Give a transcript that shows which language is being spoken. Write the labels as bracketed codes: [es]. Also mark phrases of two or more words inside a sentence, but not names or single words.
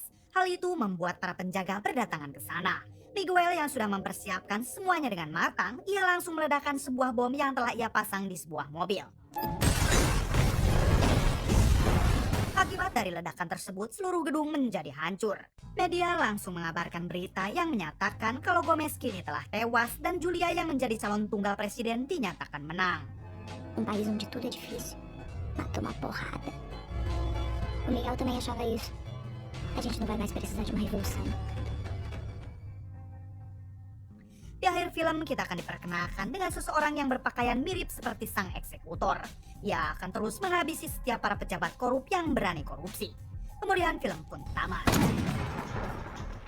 [id] Hal itu membuat para penjaga berdatangan ke sana. Miguel yang sudah mempersiapkan semuanya dengan matang, ia langsung meledakkan sebuah bom yang telah ia pasang di sebuah mobil. Akibat dari ledakan tersebut, seluruh gedung menjadi hancur. Media langsung mengabarkan berita yang menyatakan kalau Gomez kini telah tewas dan Julia yang menjadi calon tunggal presiden dinyatakan menang. [pt] país onde tudo é difícil, matou uma porrada. O Miguel também achava isso. A gente não vai mais precisar de uma revolução. [id] Di akhir film kita akan diperkenalkan dengan seseorang yang berpakaian mirip seperti sang eksekutor. Ia akan terus menghabisi setiap para pejabat korup yang berani korupsi. Kemudian film pun tamat.